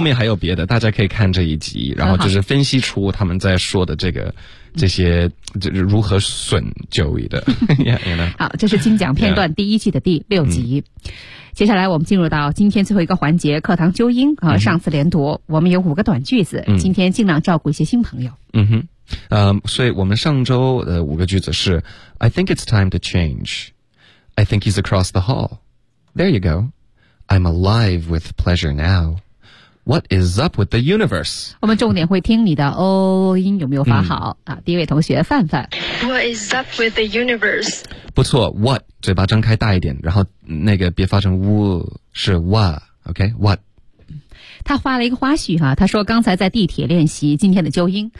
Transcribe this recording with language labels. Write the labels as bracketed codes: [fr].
[zh] 后面还有别的，大家可以看这一集，然后就是分析出他们在说的这个。这些就是如何损就医的 [en] yeah, you know? [zh] 好这是金奖片段第一季的第六集、yeah. 接下来我们进入到今天最后一个环节课堂纠音和上次连读、嗯、我们有五个短句子、嗯、今天尽量照顾一些新朋友嗯哼所以我们上周的五个句子是 [en] I think it's time to change I think he's across the hall There you go I'm alive with pleasure nowWhat is up with the universe? [zh] 我们重点会听你的 O 音有没有发好、嗯、啊？第一位同学范范 [en] What is up with the universe? [zh] 不错 What 嘴巴张开大一点然后那个别发成 w 是 What OK What 他发了一个花絮哈、啊，他说刚才在地铁练习今天的纠音、